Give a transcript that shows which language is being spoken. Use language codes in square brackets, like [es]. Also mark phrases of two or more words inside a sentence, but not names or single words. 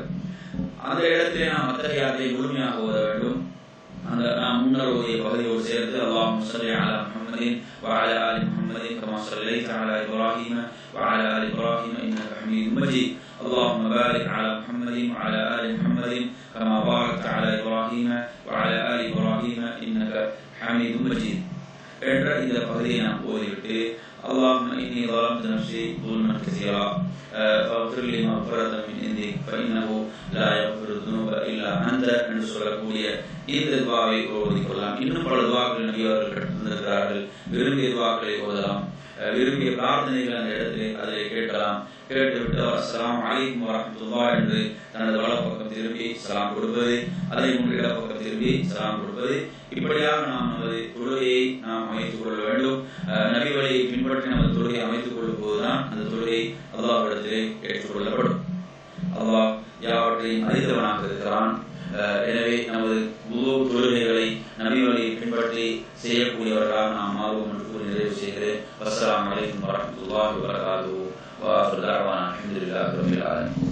[ta] அந்த இடத்திலே நாம் அத்தஹியாத்தை முழுமையாக ஓத வேண்டும். அந்த நாம் முன்னர் ஓதிய பகுதியோடு சேர்த்து [ar] اللهم صل على محمد وعلى آل محمد كما صليت على إبراهيم وعلى آل إبراهيم إنك حميد مجيد. اللهم بارك على محمد وعلى آل محمد كما باركت على إبراهيم وعلى آل إبراهيم إنك حميد مجيد [ta] என்ற இந்த பகுதியை நாம் ஓதிவிட்டு [ar] اللهم إني ظلمت نفسي ظلما كثيرا فاغفر لي مغفرة من عندك فإنه لا يغفر الذنوب إلا أنت [ta] என்று சொல்லக்கூடிய இந்த துஆவை ஓதிக்கொள்ளலாம். இன்னும் பல துஆக்கள் நபி அவர்கள் கற்றுத்தந்திருக்கிறார்கள். விரும்பிய துஆக்களை ஓதலாம். விரும்பிய பிரார்த்தனைகள் அந்த இடத்திலே அதிலே கேட்கலாம். கேட்டுவிட்டு அவர் [ar] السلام عليكم ورحمة الله [ta] என்று தனது வலப்பக்கம் திரும்பி சலாம் கொடுப்பது, அதே போன்று இடப்பக்கம் திரும்பி சலாம் கொடுப்பது, இப்படியாக நாம் நமது தொழுகையை நாம் அமைத்துக் கொள்ள வேண்டும். நபி வழியை பின்பற்றி நமது தொழுகையை அமைத்துக் கொள்ளும் போதுதான் அந்த தொழுகை அல்லாஹ்விடத்திலே ஏற்றுக்கொள்ளப்படும். அல்லாஹ் யாவற்றையும் அறிந்தவனாக இருக்கிறான். எனவே நமது முழு தொழுகைகளை நபி வழியை பின்பற்றி செய்யக்கூடியவர்களாக நாம் மாறுவோம் என்று கூறி நிறைவு செய்கிறேன். [ar] السلام عليكم ورحمة الله وبركاته. وآخر دعوانا الحمد لله رب العالمين.